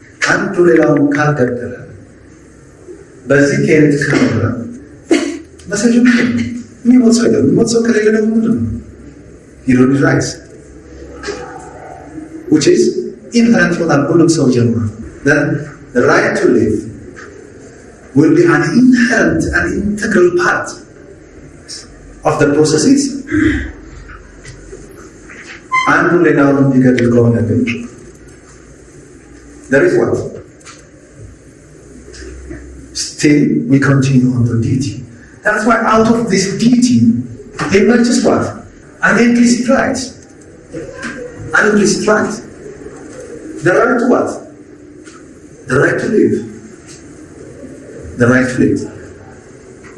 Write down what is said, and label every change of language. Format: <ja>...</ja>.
<am>አንዱ ሌላውን ካልገደለ በዚህ ከሄድ ከሆነ መሰጁ የሚሞት ሰው አይደለም። የሚሞት ሰው ከሌለ ደግሞ ምንድን ነው?</am> <en>የሮድ ራይትስ which is inherent</en> <am>ይሆናል ሁሉም ሰው ጀምሯል።</am> <en>then the right to live will be an inherent and integral part of the processes.</en> <am>አንዱ ሌላውን እንዲገድል ከሆነ ግን</am> <en>there is what? Still, we continue on the duty. That's why out of this duty, emerges what? An implicit right. An implicit right. The right to what? The right to live. The right to live.</en>